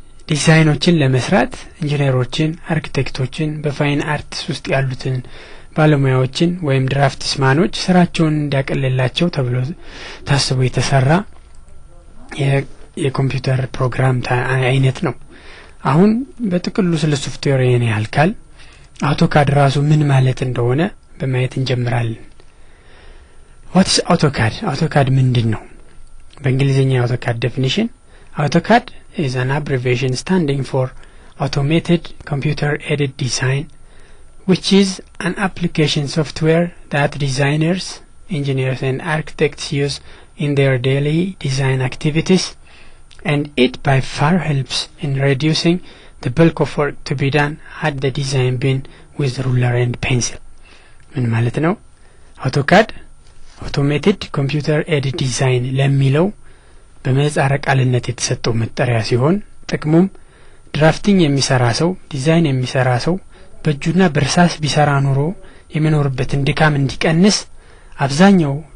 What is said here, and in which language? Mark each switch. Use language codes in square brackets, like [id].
[am] ዲዛይኖችን ለመስራት ኢንጂነሮችን፣ አርኪቴክቶችን በፋይን አርትስ ውስጥ ያሉትን ባለሙያዎችን ወይም ድራፍትስማኖች ስራቸውን እንዲያቀልላቸው ተብሎ ታስቦ የተሰራ የኮምፒውተር ፕሮግራም አይነት ነው። አሁን በጥቅሉ ስለ ሶፍትዌር የኔ ያልካል አውቶካድ ራሱ ምን ማለት እንደሆነ በማየት እንጀምራለን። [en] What is AutoCAD? [am] AutoCAD ምንድነው? [en] በእንግሊዘኛ AutoCAD definition AutoCAD is an abbreviation standing for Automated Computer Aided Design, which is an application software that designers, engineers and architects use in their daily design activities, and it by far helps in reducing the bulk of work to be done had the design been with ruler and pencil. [am] ምን ማለት ነው? አውቶካድ አውቶሜትድ ኮምፒውተር ኤድድ ዲዛይን ለሚለው በመጻረ ቃልነት የተሰጠው መጠሪያ ሲሆን ጥቅሙም ድራፍቲንግ የሚሰራ ሰው ዲዛይን የሚሰራ ሰው በእጁና በርሳስ ቢሰራ ኑሮ የሚኖርበትን ድካም እንዲቀንስ አብዛኛው